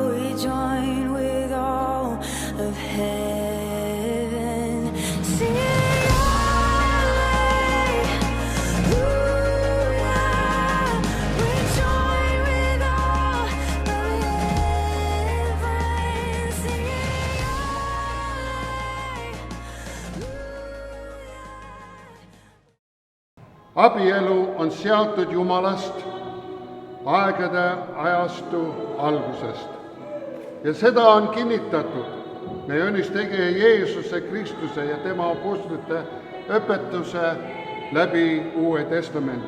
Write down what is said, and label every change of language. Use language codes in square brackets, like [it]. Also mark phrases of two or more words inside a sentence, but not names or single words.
[en] We join with all of heaven, singing hallelujah. We join with all of heaven, singing hallelujah. [et] Abielu on seatud Jumalast aegade ajastu algusest ja seda on kinnitatud meie õnnistegija Jeesuse Kristuse ja tema apostlite õpetuse läbi Uue Testamendi.